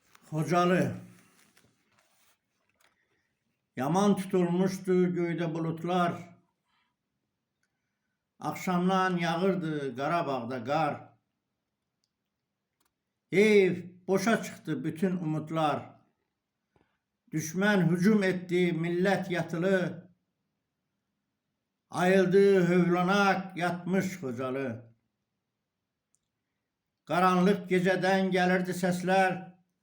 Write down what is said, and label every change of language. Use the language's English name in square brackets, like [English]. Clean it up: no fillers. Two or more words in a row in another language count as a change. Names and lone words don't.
[Turkish] Xocalı. Yaman tutulmuştu göyde bulutlar. Akşamdan yağırdı Qarabağda qar. Ev boşa çıktı bütün umutlar. Düşman hücum etti millet yatılı. [Azerbaijani] Ayıldı hövlanak yatmış Xocalı. [Turkish] Karanlık geceden gelirdi sesler.